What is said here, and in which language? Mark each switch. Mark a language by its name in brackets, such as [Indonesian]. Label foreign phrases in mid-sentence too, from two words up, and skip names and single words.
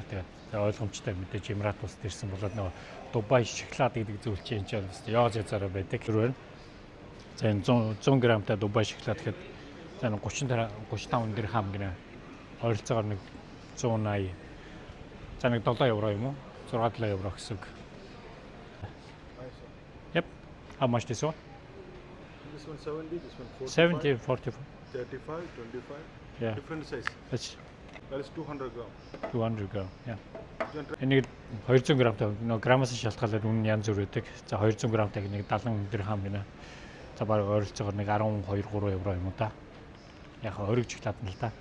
[Mongolian] Тэгээд ойлгомжтой мэдээж Эмират улсад ирсэн болоод нөгөө Дубай шоколад гэдэг зүйл чинь энэ ч яаз язаараа байдаг. Тэр байна. За энэ 100 грамтай Дубай шоколад гэхэд за 35 дирхам гэнэ. Ойролцоогоор нэг 180. За нэг 7 евро юм уу? 6 евро гэсэн үг. [English] Yep. How much this one? This one 70, this one 45. 70, 45. 35, 25. Yeah. Different size. That's That is 200 gram. 200 gram. Yeah. You can try. [Mongolian] Энийг 200 грамтай нөгөө грамаас шалтгаалаад үнэн янз бүр байдаг. За 200 грамтай нэг 70 дирхам гэнэ. За баг ойролцоогоор нэг 12 3 евро юм уу та. Яг өргөж шоколад нь л та.